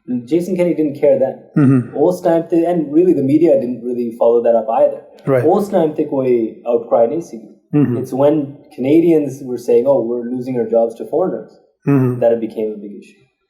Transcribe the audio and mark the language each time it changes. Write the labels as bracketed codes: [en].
[en] Jason Kenney didn't care then. [pa] ਉਸ time ਤੇ, [en] and really the media didn't really follow that up either. [pa] ਉਸ time ਤੇ ਕੋਈ outcry ਨਹੀਂ ਸੀ। [en] It's when Canadians were saying, "Oh, we're losing our jobs to foreigners," that it became a big issue.